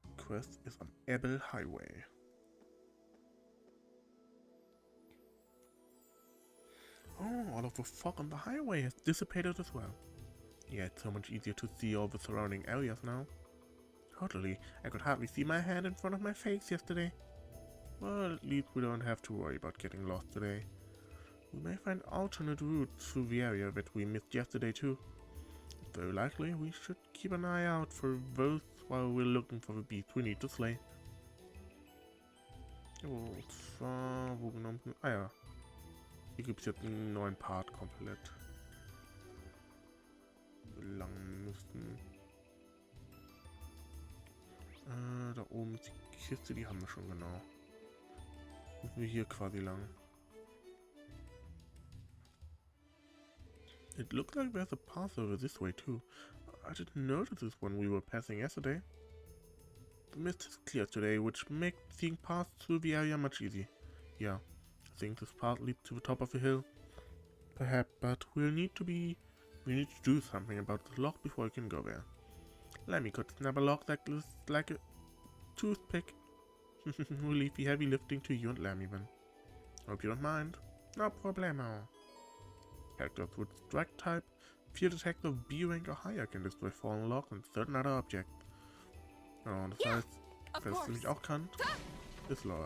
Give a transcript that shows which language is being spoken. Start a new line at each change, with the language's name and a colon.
German: quest ist am Ebel Highway.
English: Oh, all of the fog on the highway has dissipated as well. Yeah, it's so much easier to see all the surrounding areas now. Totally, I could hardly see my hand in front of my face yesterday. Well, at least we don't have to worry about getting lost today. We may find alternate routes through the area that we missed yesterday too. Very likely, we should keep an eye out for those while we're looking for the beast we need to slay.
German: Und zwar, wo genommen? Ah ja. Hier gibt es jetzt einen neuen Part komplett. Lang müssten. Da oben ist die Kiste, die haben wir schon genau. Müssen wir hier quasi lang.
English: It looks like there's a path over this way too. I didn't notice this when we were passing yesterday. The mist is clear today, which makes seeing paths through the area much easier. Yeah, I think this path leads to the top of the hill. Perhaps, but we need to do something about the lock before we can go there. Lemmy could snap a lock like a toothpick. We'll leave the heavy lifting to you and Lemmy then. Hope you don't mind. No problemo. Characters with strike type, field attack of B rank or higher can destroy fallen locks and certain other objects.
German: Oh, das heißt, wer es nämlich auch kann, ist Laura.